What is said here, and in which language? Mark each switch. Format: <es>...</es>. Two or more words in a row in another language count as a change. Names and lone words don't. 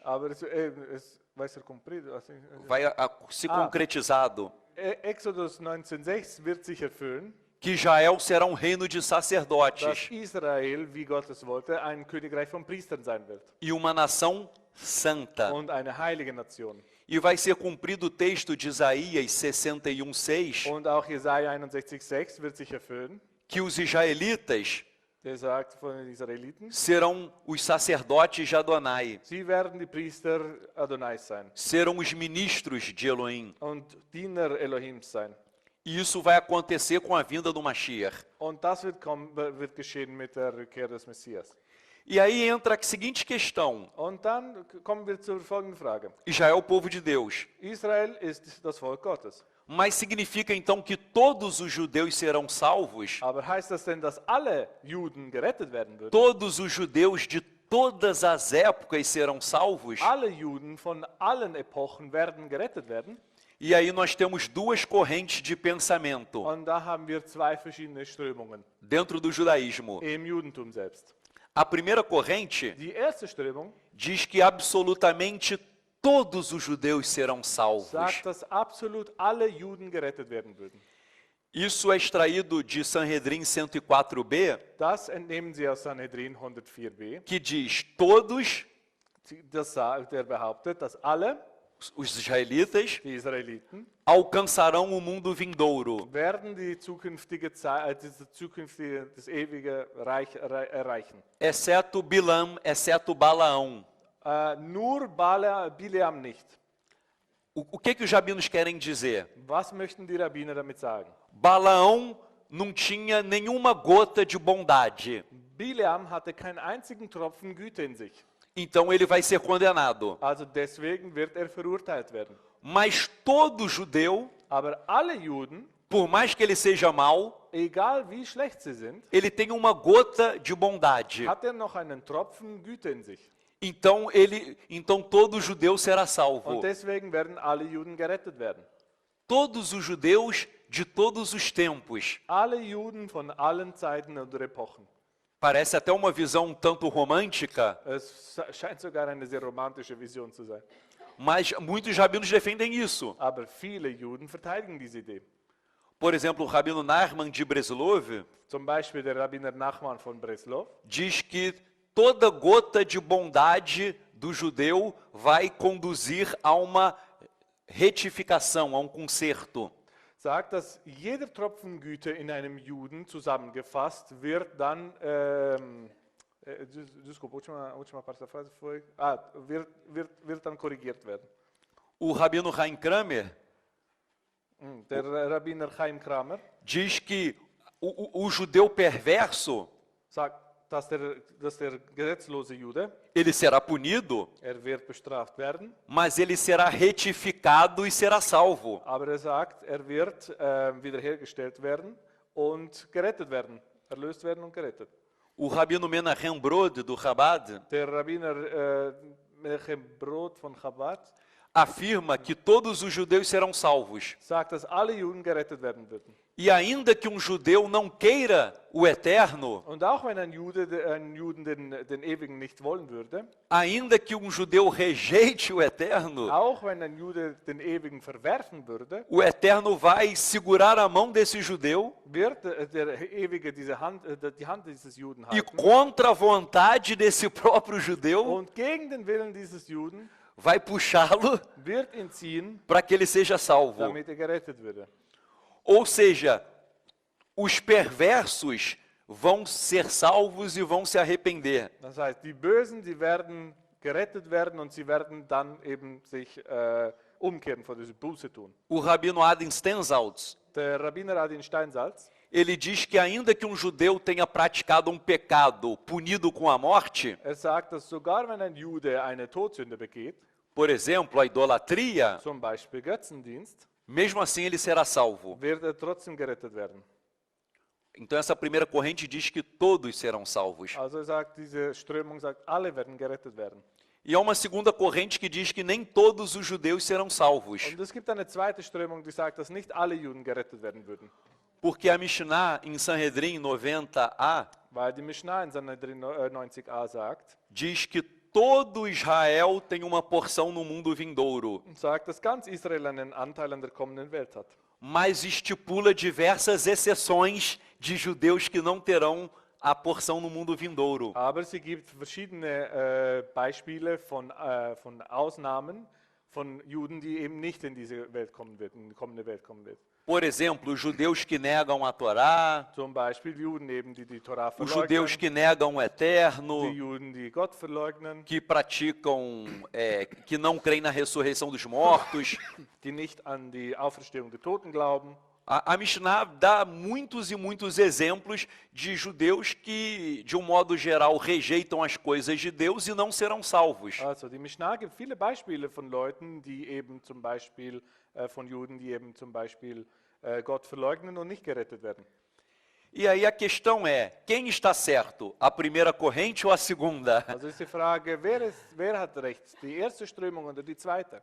<de>Aber es</de> <pt>vai ser cumprido. Assim, Vai se concretizado.</pt> <de>Exodus 19,6 wird sich erfüllen,</de> <pt>Que Israel será um reino de</pt> <de>dass</de> <pt>sacerdotes</pt> <de>Israel, wie Gott es wollte, ein Königreich von Priestern sein wird.</de> <pt>e uma nação santa.</pt> <de>Und eine heilige Nation.</de> <pt>E vai ser cumprido o texto de Isaías 61, 6,</pt> <de>Und auch Jesaja 61,6 wird sich erfüllen.</de> <pt>que os israelitas</pt> <de>Der sagt von den Israeliten,</de> <pt>serão os sacerdotes de Adonai,</pt> <de>sie werden die Priester Adonais sein</de> <pt>serão os ministros de Elohim.</pt> <de>und Diener Elohims sein.</de> <pt>E isso vai acontecer com a vinda do Mashiach.</pt> <de>Und das wird geschehen mit der Rückkehr des Messias.</de> <pt>E aí entra a seguinte questão:</pt> <de>Und dann kommen wir zur folgenden Frage.</de> <pt>Israel é o povo de Deus,</pt> <de>Israel ist das Volk Gottes.</de> <pt>mas significa então que todos os judeus serão salvos?</pt> <de>Aber heißt das denn, dass alle Juden gerettet werden würden?</de> <pt>Todos os judeus de todas as épocas serão salvos?</pt> <de>Alle Juden von allen Epochen werden gerettet werden?</de> <pt>E aí nós temos duas correntes de pensamento</pt> <de>Und da haben wir zwei verschiedene Strömungen</de> <pt>dentro do judaísmo.</pt> <de>im Judentum selbst.</de> <pt>A primeira corrente</pt> <de>Die erste Strömung</de> <pt>diz que absolutamente todos os judeus serão salvos.</pt> <de>sagt, dass absolut alle Juden gerettet werden würden.</de> <pt>Isso é extraído de Sanhedrin 104b,</pt> <de>Das entnehmen sie aus Sanhedrin 104b.</de> <pt>que diz: todos</pt> <de>Der behauptet, dass alle</de> <pt>os israelitas,</pt> <de>die Israeliten,</de> <pt>alcançarão o mundo vindouro,</pt> <de>werden die zukünftige Zeit, das ewige Reich erreichen.</de> <pt>exceto Bilam, exceto Balaão.</pt> <de>Nur Bileam nicht.</de> <pt>O que os rabinos querem dizer?</pt> <de>Was möchten die Rabbiner damit sagen?</de> <pt>Balaão não tinha nenhuma gota de bondade,</pt> <de>Bileam hatte keinen einzigen Tropfen Güte in sich.</de> <pt>então ele vai ser condenado.</pt> <de>Also deswegen wird er verurteilt werden.</de> <pt>Mas todo judeu,</pt> <de>Aber alle Juden,</de> <pt>por mais que ele seja mau,</pt> <de>egal wie schlecht sie sind,</de> <pt>ele tem uma gota de bondade.</pt> <de>hat er noch einen Tropfen Güte in sich.</de> <pt>Então todo judeu será salvo.</pt> <de>Und deswegen werden alle Juden gerettet werden.</de> <pt>Todos os judeus de todos os tempos.</pt> <de>Alle Juden von allen Zeiten und Epochen.</de> <pt>Parece até uma visão um tanto romântica,</pt> <de>Es scheint sogar eine sehr romantische Vision zu sein.</de> <pt>mas muitos rabinos defendem isso.</pt> <de>Aber viele Juden verteidigen diese Idee.</de> <pt>Por exemplo, o rabino Nachman de Breslov</pt> <de>Zum Beispiel der Rabbiner Nachman von Breslov</de> <pt>diz que toda gota de bondade do judeu vai conduzir a uma retificação, a um conserto.</pt> <de>sagt, dass jeder Tropfen Güte in einem Juden zusammengefasst wird dann</de> <pt>desculpa, a última parte da frase foi</pt> <de>wird dann korrigiert werden.</de> <pt>O rabino Chaim Kramer</pt> <de>Der Rabbiner Chaim Kramer</de> <pt>diz que o judeu perverso,</pt> <de>sagt, dass der gesetzlose Jude,</de> <pt>ele será punido,</pt> <de>wird bestraft werden,</de> <pt>mas ele será retificado e será salvo.</pt> <de>aber sagt, wird wiederhergestellt werden und gerettet werden, erlöst werden und gerettet.</de> <pt>O rabino Menachem Brod, do Chabad,</pt> <de>Der Rabbiner Menachem Brod von Chabad</de> <pt>afirma que todos os judeus serão salvos.</pt> <de>sagt, dass alle Juden gerettet werden würden.</de> <pt>E ainda que um judeu não queira o eterno,</pt> <de>Und auch wenn ein Juden den Ewigen nicht wollen würde,</de> <pt>ainda que um judeu rejeite o eterno,</pt> <de>auch wenn ein Jude den Ewigen verwerfen würde,</de> <pt>o eterno vai segurar a mão desse judeu</pt> <de>wird der Ewige die Hand dieses Juden</de> <pt>e</pt> <de>halten</de> <pt>contra a vontade desse próprio judeu</pt> <de>und gegen den Willen dieses Juden</de> <pt>vai puxá-lo</pt> <de>wird ihn ziehen,</de> <pt>para que ele seja salvo.</pt> <de>damit gerettet würde.</de> <pt>Ou seja, os perversos vão ser salvos e vão se arrepender.</pt> <de>Das heißt, die Bösen, die werden gerettet werden und sie werden dann eben sich umkehren, vor diese Buße tun.</de> <pt>O rabino Adin Stenzaltz,</pt> <de>Der Rabbiner Adin Steinsaltz,</de> <pt>ele diz que ainda que um judeu tenha praticado um pecado punido com a morte,</pt> <de>sagt, dass sogar wenn ein Jude eine Todsünde begeht,</de> <pt>por exemplo, a idolatria,</pt> <de>zum Beispiel Götzendienst,</de> <pt>mesmo assim ele será salvo.</pt> <de>wird trotzdem gerettet werden.</de> <pt>Então essa primeira corrente diz que todos serão salvos.</pt> <de>Also sagt diese Strömung, sagt, alle werden gerettet werden.</de> <pt>E há uma segunda corrente que diz que nem todos os judeus serão salvos.</pt> <de>Und es gibt eine zweite Strömung, die sagt, dass nicht alle Juden gerettet werden würden.</de> <pt>Porque a Mishnah em Sanhedrin 90a</pt> <de>Weil die Mishnah in Sanhedrin 90a sagt,</de> <pt>diz que todo Israel tem uma porção no mundo vindouro,</pt> <de>und sagt, dass ganz Israel einen Anteil an der kommenden Welt hat.</de> <pt>mas estipula diversas exceções de judeus que não terão a porção no mundo vindouro.</pt> <de>Aber sie gibt verschiedene Beispiele von Ausnahmen von Juden, die eben nicht in diese Welt kommen wird, in die kommende Welt kommen wird.</de> <pt>Por exemplo, os judeus que negam a Torá,</pt> <de>Zum Beispiel Juden eben, die die Torah</de> <pt>os judeus</pt> <de>verleugnen,</de> <pt>que negam o</pt> <de>die</de> <pt>eterno,</pt> <de>Juden, die Gott verleugnen,</de> <pt>que praticam, que não creem na ressurreição dos mortos.</pt> <de>die nicht an die Auferstehung der Toten glauben.</de> <pt>A Mishnah dá muitos e muitos exemplos de judeus que, de um modo geral, rejeitam as coisas de Deus e não serão salvos.</pt> <de>Also die Mishnah gibt viele Beispiele von Leuten, die eben zum Beispiel, von Juden, die eben zum Beispiel Gott verleugnen und nicht gerettet werden.</de> <pt>E aí a questão é, quem está certo? A primeira corrente ou a segunda?</pt> <de>Also ist die Frage, wer hat recht? Die erste Strömung oder die zweite?</de>